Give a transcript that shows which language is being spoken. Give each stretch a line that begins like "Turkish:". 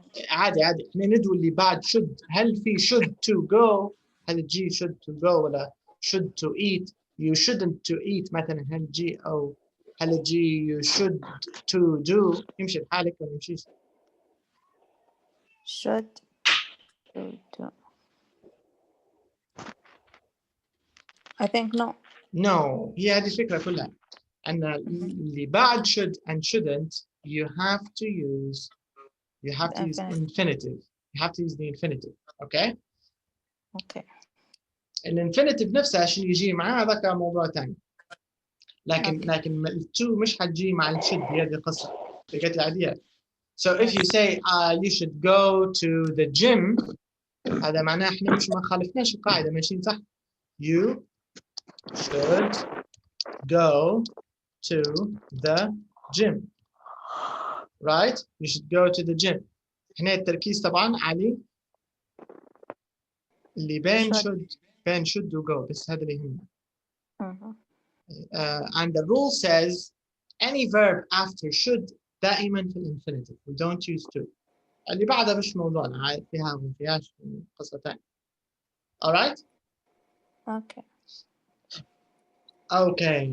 Arabic: عادي احنا ندوي اللي بعد should. هل في should to go؟ هل تجي should to go ولا should to eat؟
English: You shouldn't to eat
Arabic: مثلا هل تجي أو هل تجي
English: you should to do؟
Arabic: يمشي لحالك ولا يمشيش؟
English: should to do. I think no.
Arabic: No. هي هذه الفكرة كلها. أن اللي بعد
English: should and shouldn't you have to use infinitive. You have to use the infinitive. Okay? Okay.
Arabic: الانفينيتيف نفسها عشان يجي معاه ذاك موضوع ثاني. لكن التو مش حتجي مع الشد هي هذه القصة.
English: You get the idea? So if you say you should go to the gym
Arabic: هذا معناه احنا مش ما خالفناش القاعدة ماشيين صح.
English: You should go to the gym. Right? You should go to the gym.
Arabic: هنا التركيز طبعا على اللي بين should و go بس هذا اللي يهمنا.
English: And the rule says any verb after should
Arabic: دائما في الانفينيتيف.
English: We don't use to.
Arabic: اللي بعدها مش موضوعنا فيها وما فيهاش قصة ثانية. Alright?
English: Okay. Okay.